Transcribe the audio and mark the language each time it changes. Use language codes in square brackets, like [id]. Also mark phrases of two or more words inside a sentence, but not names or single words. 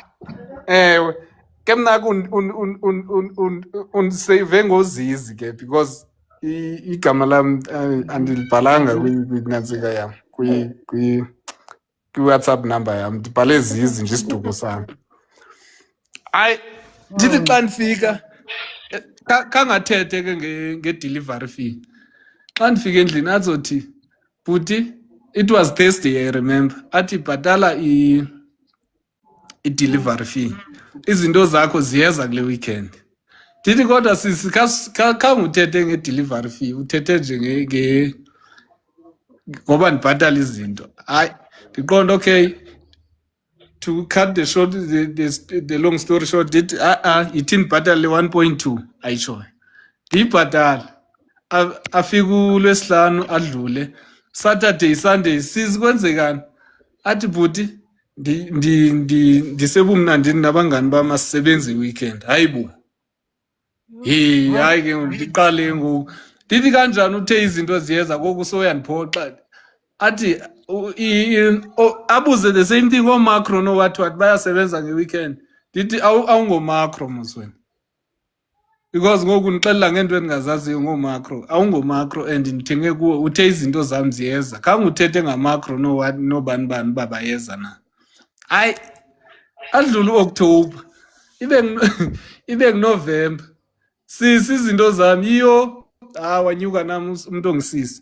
[xh] Ewe ke mna undisave ngozizi ke because igama lam andilibhalanga kwinantsika yam kwi-WhatsApp number yam ndibhale zizi nje isiduko sam. Hayi ndithi xa ndifika khangathethe ke nge-delivery fee. Xa ndifika endlini azothi bhuti [en] it was Thursday I remember [xh] athi bhatala i-delivery fee izinto zakho ziyeza kule weekend. Ndithi kodwa sisi khanguthethe nge-delivery fee uthethe nje ngoba ndibhatala izinto. Hayi ndiqonda okay [en] to cut the short the long story short [xh] ndithi yithi ndibhatale le 1.2 ayitshoyo ndiyibhatala afika uLwesihlanu adlule Saturday Sunday sisi kwenzekani athi bhuti ndisebumnandini nabangani bam asisebenzi weekend. Hayibo hayi ke ndiqale ngoku ndithi kanjani uthe izinto ziyeza ngoku soyandiphoxa. Athi abuze [en] the same thing [xh] ooMacro no-what bayasebenza nge-weekend. Ndithi awungomacro mos wena because ngoku ndixelela ngento endingazaziyo ngooMacro. Awungomacro and ndithenge kuwe uthe izinto zam ziyeza. Khange uthethe ngamacro nobani bani uba bayeza na. Hayi adlula u-October ibe nguNovember sisi izinto zam yiyo wanyuka nam umuntu ongisisi.